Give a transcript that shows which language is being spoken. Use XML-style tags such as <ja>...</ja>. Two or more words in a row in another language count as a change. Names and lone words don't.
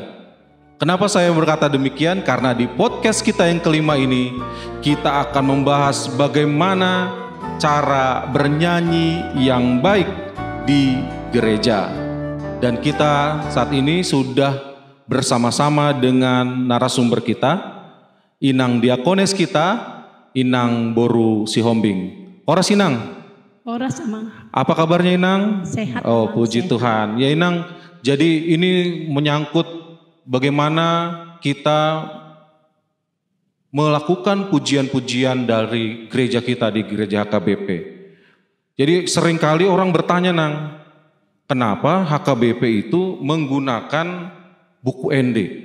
<id>Kenapa saya berkata demikian? Karena di podcast kita yang kelima ini, kita akan membahas bagaimana cara bernyanyi yang baik di gereja. Dan kita saat ini sudah bersama-sama dengan narasumber kita, Inang Diakones kita, Inang Boru Sihombing.</id> <bbc>Oras Inang. Oras Amang.</bbc> <id>Apa kabarnya Inang? Sehat. Oh, Amang, puji sehat. Tuhan. Ya Inang, jadi ini menyangkut bagaimana kita melakukan pujian-pujian dari gereja kita di gereja HKBP. Jadi seringkali orang bertanya Nang, kenapa HKBP itu menggunakan buku ND?</id>